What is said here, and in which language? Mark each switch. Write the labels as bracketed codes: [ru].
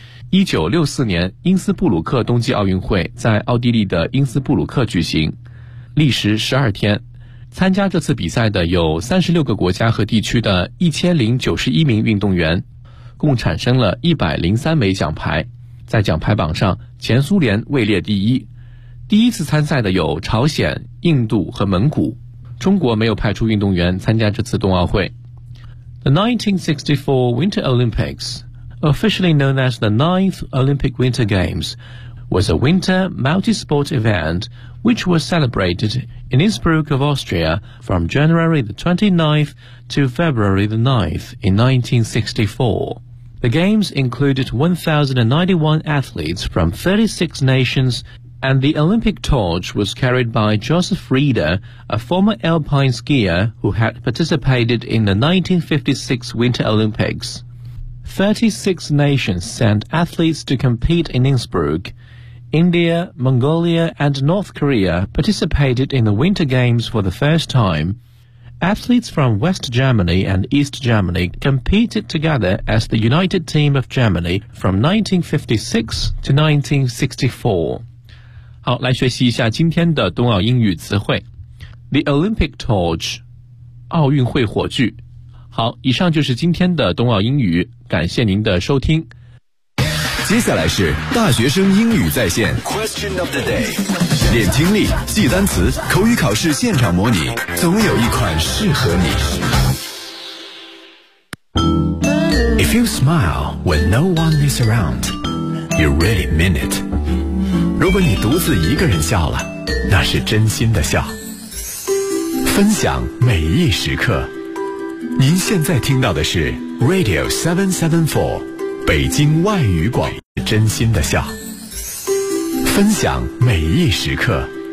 [zh] 1964年因斯布鲁克冬季奥运会在奥地利的因斯布鲁克举行，历时12天，参加这次比赛的有36个国家和地区的1091名运动员，共产生了103枚奖牌。在奖牌榜上，前苏联位列第一，第一次参赛的有朝鲜、印度和蒙古。中国没有派出运动员参加这次冬奥会。 [en] The 1964 Winter Olympics, officially known as the 9th Olympic Winter Games, was a winter multi-sport event which was celebrated in Innsbruck of Austria from January the 29th to February the 9th in 1964. The Games included 1,091 athletes from 36 nations, and the Olympic torch was carried by Joseph Rieder, a former alpine skier who had participated in the 1956 Winter Olympics. 36 nations sent athletes to compete in Innsbruck. India, Mongolia, and North Korea participated in the Winter Games for the first time. Athletes from West Germany and East Germany competed together as the United Team of Germany from 1956 to 1964. [zh] 好，来学习一下今天的冬奥英语词汇。 [en] The Olympic Torch, [zh] 奥运会火炬。好，以上就是今天的冬奥英语，感谢您的收听。接下来是大学生英语在线 [en] Question of the day， [zh] 练听力，记单词，口语考试现场模拟，总有一款适合你。 [en] If you smile when no one is around, you really mean it. [zh] 如果你独自一个人笑了，那是真心的笑。分享每一时刻，您现在听到的是 Radio 774北京外语广，真心的笑，分享每一时刻。